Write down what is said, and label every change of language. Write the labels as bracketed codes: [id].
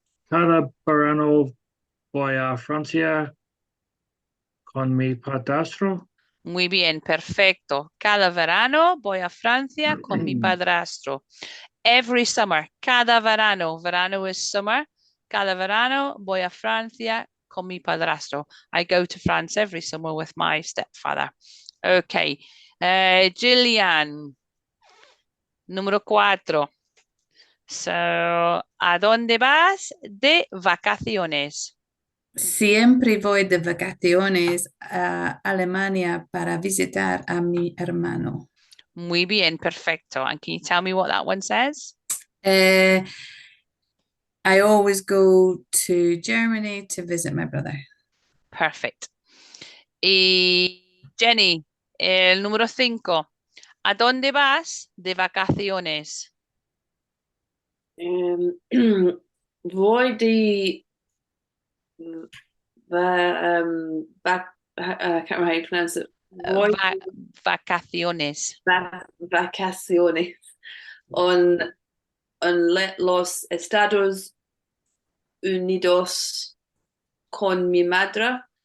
[es] cada verano voy a Francia con mi padrastro. Muy bien, perfecto. Cada verano voy a Francia con mi padrastro. [en] Every summer, [es] cada verano. [en] Verano is summer. [es] Cada verano voy a Francia con mi padrastro. [en] I go to France every summer with my stepfather. Okay. Gillian, [es] número 4. So, ¿a dónde vas de vacaciones? Siempre voy de vacaciones a Alemania para visitar a mi hermano. Muy bien, perfecto. [en] And can you tell me what that one says? I always go to Germany to visit my brother. Perfect. [es] Y Jenny, el número 5. ¿A dónde vas de vacaciones? Voy de [en] I can't remember how you pronounce it. [es] Voy Vacaciones. vacaciones en los Estados Unidos con mi madre.